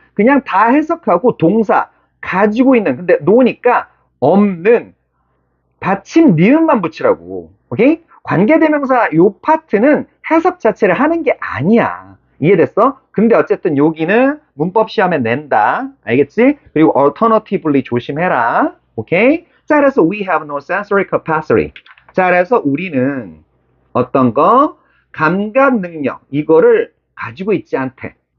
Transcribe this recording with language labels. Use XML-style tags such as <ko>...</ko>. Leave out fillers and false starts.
<ko>그냥 다 해석하고 동사 가지고 있는 근데 놓으니까 없는 받침 니은만 붙이라고. 오케이? 관계대명사 요 파트는 해석 자체를 하는 게 아니야. 이해됐어? 근데 어쨌든 여기는 문법 시험에 낸다. 알겠지? 그리고 alternatively 조심해라. 오케이? 자, 그래서</ko> <en>we have no sensory capacity.</en> <ko>자, 그래서 우리는 어떤 거? 감각 능력. 이거를 가지고 있지 않대.</ko>